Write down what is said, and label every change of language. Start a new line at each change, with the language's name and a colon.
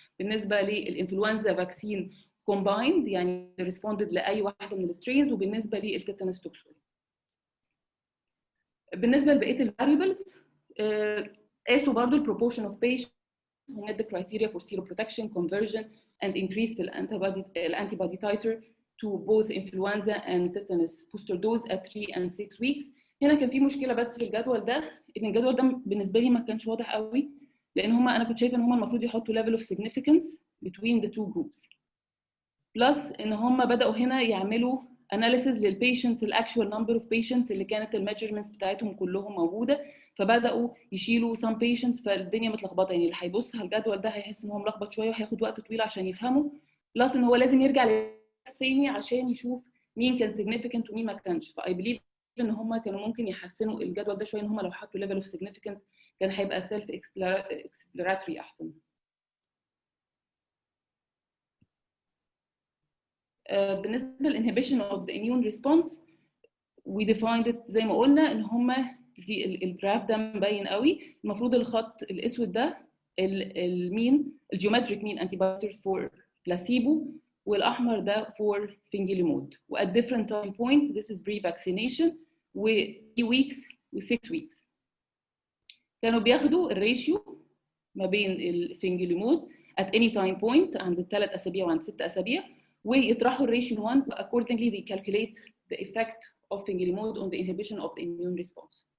Arabic: بالنسبه للانفلونزا فاكسين combined يعني ريسبوندد لاي واحده من السترينز، وبالنسبه للتيتانس توكسويد. بالنسبه لبقيه الفاريبلز قاسوا برضو البروبورشن اوف
English: patients who met the criteria for seroprotection, conversion, and increase في الانتي titer to both influenza and tetanus booster dose at 3 and 6 weeks.
Arabic: هنا كان في مشكله بس في الجدول ده، ان الجدول ده بالنسبه لي ما كانش واضح قوي، لان انا كنت شايفه ان هم المفروض يحطوا
English: level of significance between the two groups.
Arabic: بلس ان هم بداوا هنا يعملوا analysis للبيشنتس الاكشوال نمبر اوف بيشنتس اللي كانت الميجرمنتس بتاعتهم كلهم موجوده، فبداوا يشيلوا some patients، فالدنيا متلخبطه. يعني اللي هيبص على الجدول ده هيحس ان هو ملخبط شويه وهياخد وقت طويل عشان يفهمه، بلس ان هو لازم يرجع تاني عشان يشوف مين كان significant ومين ما كانش. فاي بليف ان هم كانوا ممكن يحسنوا الجدول ده شويه، ان هم لو حطوا level of significance كان هيبقى
English: self explanatory
Arabic: احسن. بالنسبه للانهبيشن اوف ذا immune response
English: we defined it
Arabic: زي ما قلنا ان هما دي الجراف ده مبين قوي. المفروض الخط الاسود ده المين الجيومتريك مين انتي بايوتيك فور بلاسيبو، والاحمر ده فور فينجيليمود.
English: و at different time point this is pre-vaccination و 3 weeks و 6 weeks.
Arabic: كانوا بياخدوا الريشيو ما بين الفينجيليمود at any time point عند الثلاث اسابيع وعند 6 اسابيع، ويطرحوا الريشيو 1
English: accordingly they calculate the effect of fingerlimod on the inhibition of the immune response.